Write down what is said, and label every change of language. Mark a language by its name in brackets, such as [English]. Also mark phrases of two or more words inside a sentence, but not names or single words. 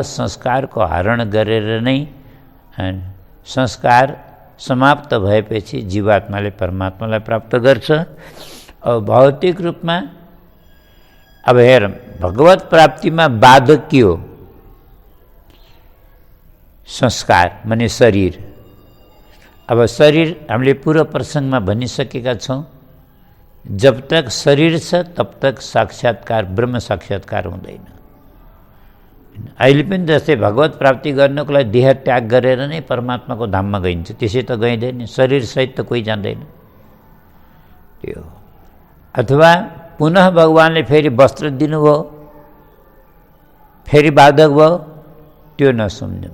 [Nepali] संस्कारको हरण गरेर नै संस्कार समाप्त भएपछि जीवात्माले परमात्मालाई प्राप्त गर्छ। और भौतिक रूपमा अब हेर, भगवत प्राप्तिमा बाधक के हो? संस्कार माने शरीर। अब शरीर हामीले पूर्व प्रसङ्गमा भनिसकेका छौँ, [Hindi] जब तक [Nepali] शरीर छ [Hindi] तब तक [Nepali] साक्षात्कार, ब्रह्म साक्षात्कार हुँदैन। अहिले पनि जस्तै भगवत प्राप्ति गर्नको लागि देह त्याग गरेर नै परमात्माको धाममा गइन्छ, त्यसै त गइँदैन। शरीरसहित त कोही जाँदैन त्यो। अथवा पुनः भगवानले फेरि वस्त्र दिनुभयो, फेरि बाधक भयो, त्यो नसम्झौँ।